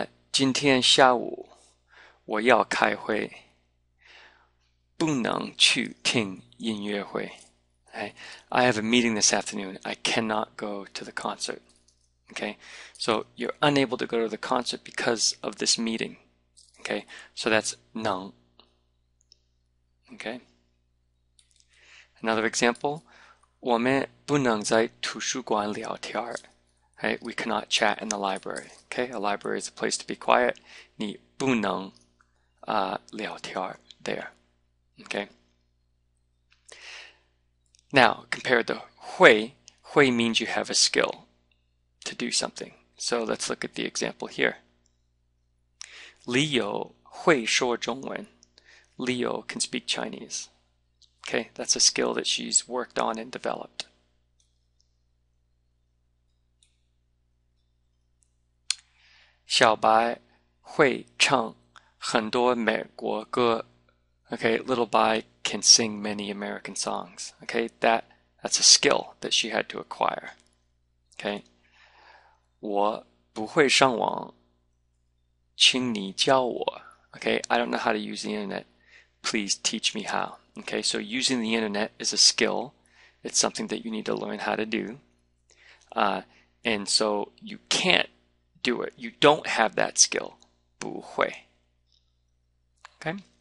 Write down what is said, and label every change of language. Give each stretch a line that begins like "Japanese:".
Chinese: 今天下午我要开会，不能去听音乐会.
English: I have a meeting this afternoon. I cannot go to the concert. Okay, so you're unable to go to the concert because of this meeting. Okay, so that's 能.Okay. Another example.
Chinese: 我们不能在图书馆聊天儿。
English: Right? We cannot chat in the library. Okay, a library is a place to be quiet.
Chinese: 你不能聊天儿 there.
English: Okay. Now compare the 会. 会 means you have a skill to do something. So let's look at the example here. Leo
Chinese: 会说中文.
English: Leo can speak Chinese. Okay, that's a skill that she's worked on and developed.
Chinese: Xiaobai 会唱很多美国歌.
English: Okay, little Bai can sing many American songs. Okay, that's a skill that she had to acquire.
Chinese: Okay, 我不会上网，请你教我.
English: Okay, I don't know how to use the internet. Please teach me how. Okay, so using the internet is a skill. It's something that you need to learn how to do. And so you can't do it. You don't have that skill.
Chinese: 不会.
English: Okay?